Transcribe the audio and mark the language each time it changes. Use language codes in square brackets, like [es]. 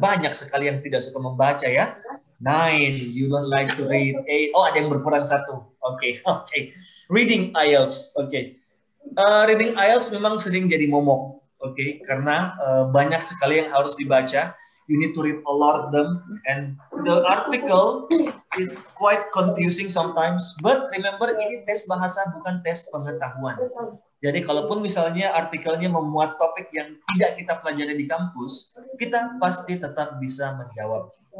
[id] Banyak sekali yang tidak suka membaca ya. 9, [en] you don't like to read. [id] 8, oh ada yang berkurang 1. Oke. Reading IELTS. Oke. Reading IELTS memang sering jadi momok. Oke. Karena banyak sekali yang harus dibaca. [en] You need to read a lot of them, and the article is quite confusing sometimes. But remember, [id] ini tes bahasa bukan tes pengetahuan. Jadi kalaupun misalnya artikelnya memuat topik yang tidak kita pelajari di kampus, kita pasti tetap bisa menjawab.